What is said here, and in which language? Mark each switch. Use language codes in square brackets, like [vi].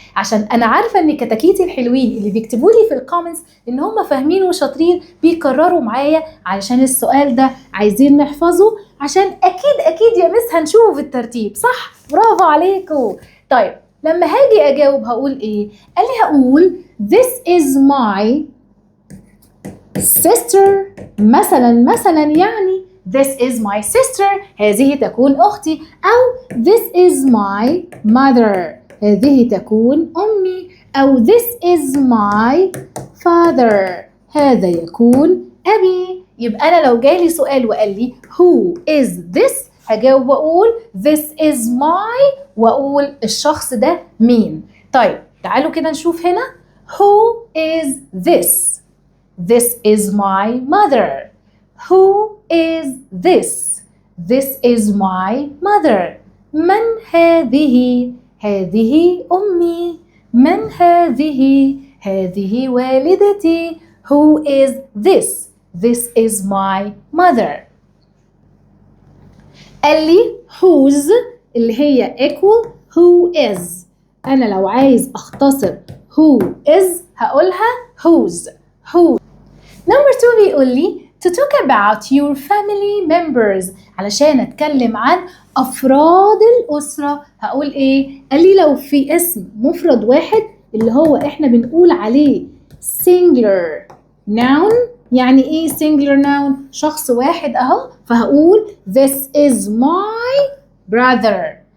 [ar] عشان انا عارفه ان كتاكيتي الحلوين اللي بيكتبوا لي في الكومنتس ان هم فاهمين وشاطرين بيكرروا معايا علشان السؤال ده عايزين نحفظه. عشان اكيد يا مس هنشوفه في الترتيب. صح، برافو عليكم. طيب لما هاجي اجاوب هقول ايه؟ قال لي هقول [en] this is my sister. [ar] مثلا يعني [en] this is my sister. [ar] هذه تكون أختي. أو [en] this is my mother. [ar] هذه تكون أمي. أو [en] this is my father. [ar] هذا يكون أبي. يبقى أنا لو جالي سؤال وقال لي [en] who is this [ar] هجاوب وأقول [en] this is my [ar] وأقول الشخص ده مين. طيب تعالوا كده نشوف هنا. [en] who is this. This is my mother. Who is this? This is my mother. [ar] من هذه؟ هذه أمي. من هذه؟ هذه والدتي. [en] Who is this? This is my mother. [ar] قال لي whose اللي هي [en] equal who is. [ar] أنا لو عايز أختصر who is هقولها whose. [en] Who. Number 2 [ar] بيقول لي [en] to talk about your family members. [ar] علشان أتكلم عن أفراد الأسرة هقول إيه؟ قال لي لو في اسم مفرد واحد اللي هو إحنا بنقول عليه singular noun. يعني إيه singular noun؟ شخص واحد أهو. فهقول [en] this is my brother.